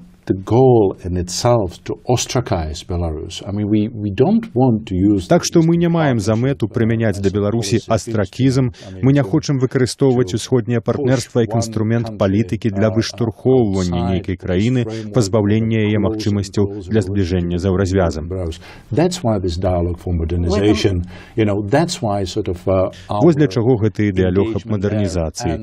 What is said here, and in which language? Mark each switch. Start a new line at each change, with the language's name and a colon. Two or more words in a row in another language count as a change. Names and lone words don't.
English: the goal in itself to ostracize Belarus. I mean, we don't want to use.
Belarusian: Так што мы не маем за мэту прымяняць да Беларусі астракізм, мы не хочам выкарыстоўваць усходняе партнерства як інструмент палітыкі для выштурхоўвання нейкай краіны, пазбаўлення яе магчымасцяў для збліжэння з еўразвязам. Вось для чаго гэты дыялог аб мадэрнізацыі.